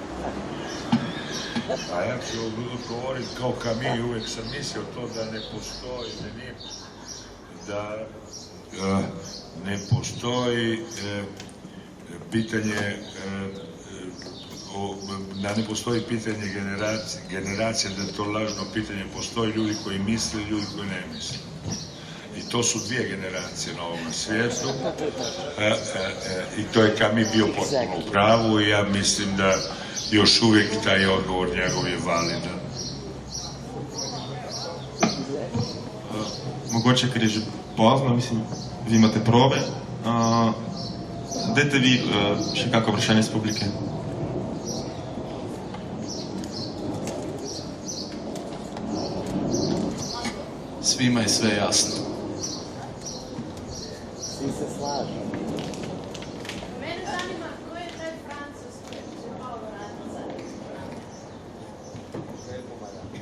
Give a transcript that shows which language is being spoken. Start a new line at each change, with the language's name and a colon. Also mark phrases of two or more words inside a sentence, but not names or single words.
Croatian: A ja ću govoriti kao Camus, uvijek sam mislio to da ne postoji, da ne postoji pitanje da ne postoji pitanje generacije, da je to lažno pitanje. Postoji ljudi koji misle i ljudi koji ne misle. I to su dvije generacije na ovom svijetu. I to je Camus bio potpuno u pravu i ja mislim da još uvijek taj odgovor njegov je validan.
Slovenian: Mogoče, ker je že pozno, mislim, vi imate probe. Dajte vi še kako vprašanje iz publike.
Croatian: Svima je sve jasno. Svi se slažu. Mene zanima ko je taj Francuz koji je malo raditi za